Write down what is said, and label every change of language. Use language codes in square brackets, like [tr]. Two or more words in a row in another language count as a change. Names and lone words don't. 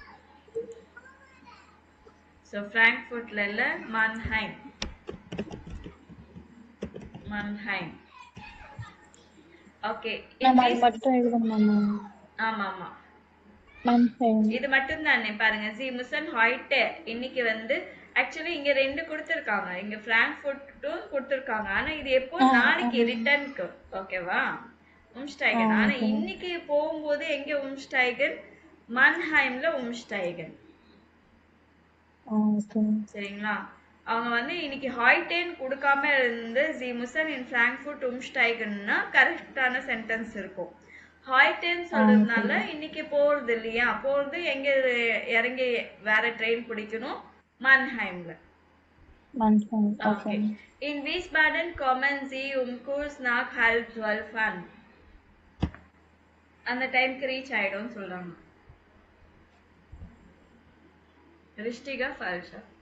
[ta] So Frankfurtல இல்ல, Mannheim. Mannheim. Okay. மேம் அது மட்டும் எழுதணுமா மேம்? ஆமா ஆமா. மன்ஹைம். இது மட்டும் தானே பாருங்க. [de] Sie müssen heute, [ta] இன்னைக்கு வந்து ஆக்சுவலி இங்க 2 கொடுத்திருக்காங்க. இங்க Frankfurtடும் கொடுத்திருக்காங்க. ஆனா இது எப்போ நாளைக்கு ரிட்டர்னுக்கு. ஓகேவா? உம்ஸ்டைகன். ஆனா இன்னைக்கு போகும்போது எங்க உம்ஸ்டைகன்? மன்ஹைம்ல உம்ஸ்டைகன். ஓகே. சரிங்களா? அவங்க வந்து இன்னைக்கு ஹாய்டேன் கொடுக்காம இருந்து [de] Sie müssen in Frankfurt umsteigen [ta] னா கரெக்டான சென்டென்ஸ் இருக்கும். ஹாய்டேன் சொல்றதுனால இன்னைக்கு போறது இல்லையா, போறது எங்க இறங்கி வேற ட்ரெயின் பிடிக்கணும்? மன்ஹைம்ல. மன்ஹைம். ஓகே. [de] In Wiesbaden kommen Sie kurz nach 11:30 an. [ta] அந்த டைம்க்கு ரீச் ஆயிடும்னு சொல்றாங்க. [de] richtig oder falsch?